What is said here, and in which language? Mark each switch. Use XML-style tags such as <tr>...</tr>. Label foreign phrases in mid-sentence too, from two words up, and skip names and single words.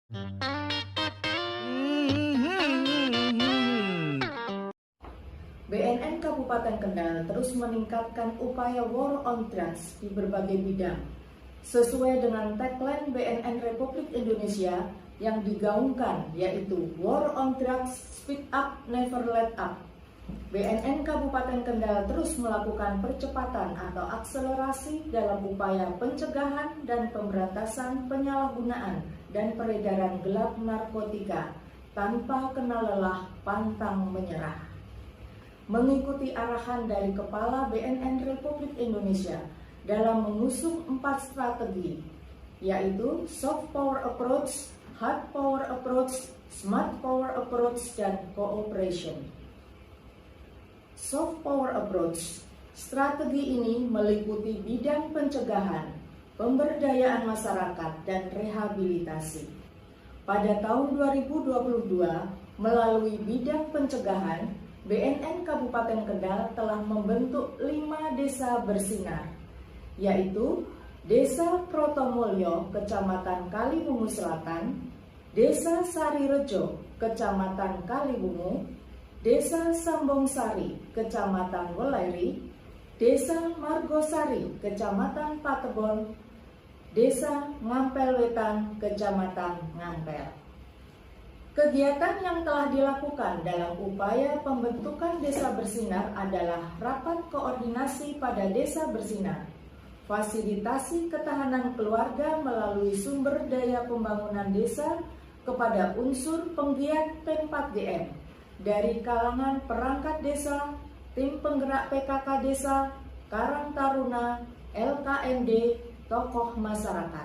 <id>BNN Kabupaten Kendal terus meningkatkan upaya</id> <en>war on drugs</en> <id>di berbagai bidang. Sesuai dengan tagline BNN Republik Indonesia yang digaungkan, yaitu</id> <en>War on Drugs, Speed Up, Never Let Up.</en> <id>BNN Kabupaten Kendal terus melakukan percepatan atau akselerasi dalam upaya pencegahan dan pemberantasan penyalahgunaan dan peredaran gelap narkotika tanpa kenal lelah, pantang menyerah. Mengikuti arahan dari Kepala BNN Republik Indonesia dalam mengusung 4 strategi, yaitu</id> <en>Soft Power Approach, Hard Power Approach, Smart Power Approach,</en> <id>dan Cooperation.</id> <en>Soft Power Approach,</en> <id>strategi ini meliputi bidang pencegahan, pemberdayaan masyarakat, dan rehabilitasi. Pada tahun 2022, melalui bidang pencegahan, BNN Kabupaten Kendal telah membentuk 5 desa bersinar, yaitu Desa Protomulyo, Kecamatan Kalibungu Selatan, Desa Sarirejo, Kecamatan Kalibungu, Desa Sambongsari, Kecamatan Weleri, Desa Margosari, Kecamatan Patebon, Desa Ngampel Wetan, Kecamatan Ngampel. Kegiatan yang telah dilakukan dalam upaya pembentukan desa bersinar adalah rapat koordinasi pada desa bersinar, fasilitasi ketahanan keluarga melalui sumber daya pembangunan desa kepada unsur penggiat P4GN dari kalangan perangkat desa, tim penggerak PKK desa, Karang Taruna, LKMD, tokoh masyarakat.</id>